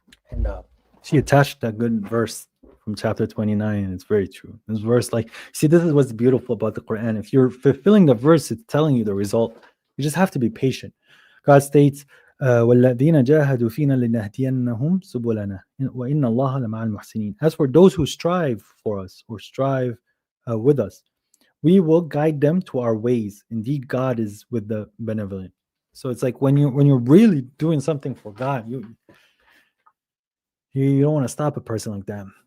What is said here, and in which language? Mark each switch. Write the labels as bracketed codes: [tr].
[en] And she attached that good verse from chapter 29, and it's very true. This verse, like, see, this is what's beautiful about the Quran. If you're fulfilling the verse, it's telling you the result. You just have to be patient. God states, [ar] وَالَّذِينَ جَاهَدُوا فِينَا لِنَهْدِيَنَّهُمْ سُبُلَنَا وَإِنَّ اللَّهَ لَمَعَ الْمُحْسِنِينَ. [en] As for those who strive for us or strive with us, we will guide them to our ways. Indeed, God is with the benevolent. So it's like when you're really doing something for God, you don't want to stop a person like that.